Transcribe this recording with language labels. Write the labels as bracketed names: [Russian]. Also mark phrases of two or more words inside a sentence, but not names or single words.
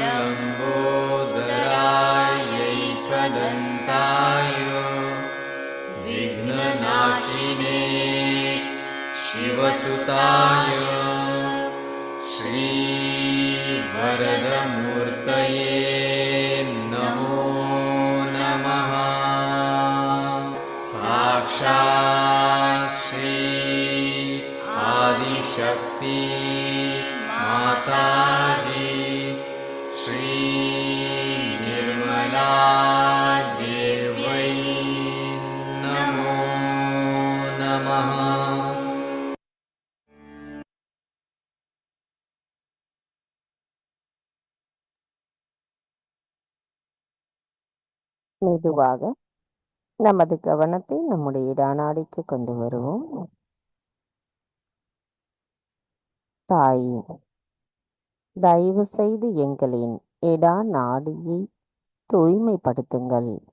[Sanskrit] लम्बोदरायैकदन्ताय विघ्ननाशिने शिवसुताय श्रीवरदमूर्तये नमो नमः साक्षात् श्री आदिशक्ति माताजी श्री निर्मला देव्यै नमः। [Tamil] மெதுவாக நமது கவனத்தை நம்முடைய இடாநாடிக்கு கொண்டு வருவோம். தாயே, தயவு செய்து எங்களின் இடா நாடியை தூய்மைப்படுத்துங்கள்.